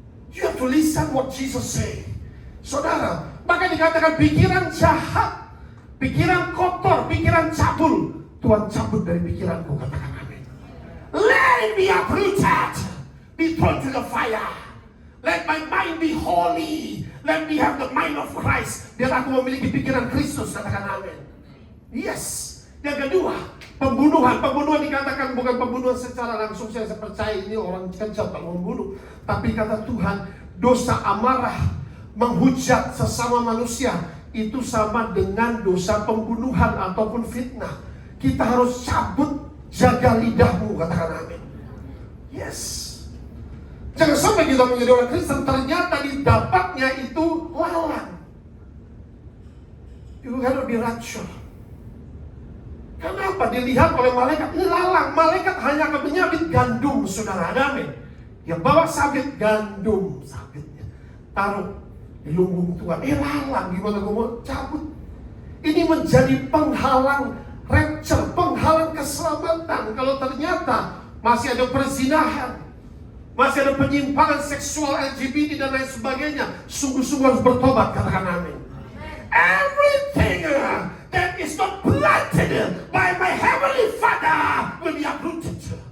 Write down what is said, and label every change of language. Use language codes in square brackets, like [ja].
[en] You have to listen what Jesus say. [id] Saudara, maka dikatakan pikiran jahat, pikiran kotor, pikiran cabul, Tuhan cabut dari pikiranku, katakan amin. [en] Let it be uprooted, be thrown to the fire. Let my mind be holy. Let me have the mind of Christ. [id] Biar aku memiliki pikiran Kristus, katakan amin. [en] Yes. [id] Yang kedua, pembunuhan. Pembunuhan dikatakan bukan pembunuhan secara langsung. Saya percaya ini orang kejam kalau membunuh. Tapi kata Tuhan, dosa amarah menghujat sesama manusia itu sama dengan dosa pembunuhan ataupun fitnah. Kita harus cabut, jaga lidahmu, katakan amin. [en] Yes. [id] Jangan sampai kita menjadi orang Kristen ternyata didapatnya itu lalang. [en] You gotta be [id] racun. Kenapa dilihat oleh malaikat? Ini lalang. Malaikat hanya akan menyabit gandum, saudara. Amin. Yang bawa sabit gandum, sabitnya taruh di lumbung Tuhan. Lalang, gimana gue mau cabut? Ini menjadi penghalang rapture, penghalang keselamatan. Kalau ternyata masih ada perzinahan, masih ada penyimpangan seksual LGBT dan lain sebagainya, sungguh-sungguh harus bertobat, katakan amin. [en] Everything that is not planted by my heavenly Father will be uprooted.